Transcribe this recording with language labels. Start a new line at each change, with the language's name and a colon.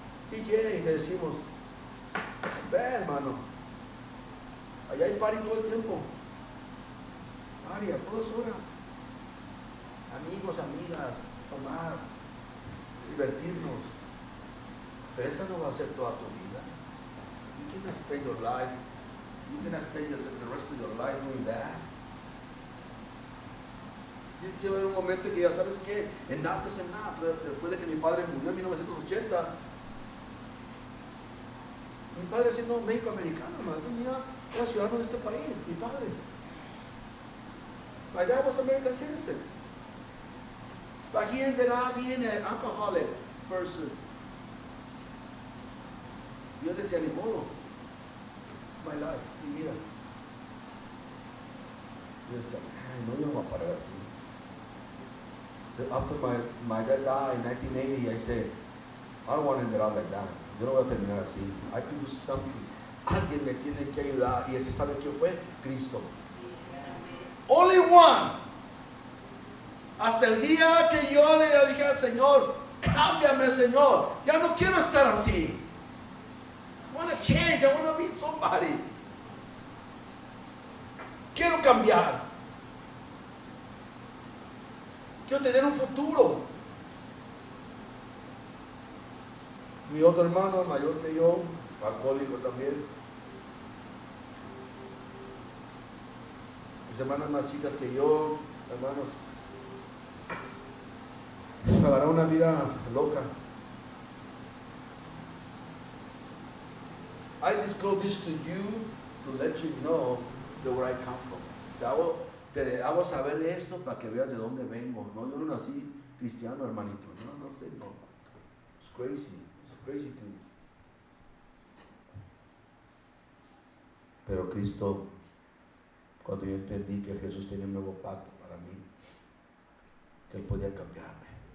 Spanish: TJ, le decimos, ve, hermano, allá hay party todo el tiempo. Party a todas horas. amigos, amigas, tomar, divertirnos. Pero esa no va a ser toda tu vida.
English: You cannot spend your life, you cannot spend the rest of your life doing that.
Spanish: Tienes que haber un momento que ya sabes que
English: enough is enough.
Spanish: Después de que mi padre murió en 1980, mi padre siendo México-americano, era ciudadano de este país, mi padre.
English: My dad was American citizen. But he ended up being an alcoholic person.
Spanish: Yo decía, ni modo.
English: It's my life,
Spanish: mi vida. Yo decía, ay, no, yo no voy a parar así.
English: After my dad died in 1980, I said, I don't want to end up like that.
Spanish: Yo no voy a terminar así.
English: I have to do something.
Spanish: Alguien me tiene que ayudar. Y ese, ¿sabe quién fue? Cristo.
English: Only one.
Spanish: Hasta el día que yo le dije al Señor, cámbiame, Señor. Ya no quiero estar así.
English: I want to change. I want to be somebody.
Spanish: Quiero cambiar. Quiero tener un futuro. Mi otro hermano, mayor que yo, alcohólico también. Mis hermanas más chicas que yo, hermanos, agarraron una vida loca.
English: I disclose this to you to let you know where I come from.
Spanish: Te hago saber de esto para que veas de dónde vengo. No, yo no nací cristiano, hermanito. No sé, no.
English: It's crazy. It's crazy thing.
Spanish: Pero Cristo, cuando yo entendí que Jesús tenía un nuevo pacto para mí, que Él podía cambiarme.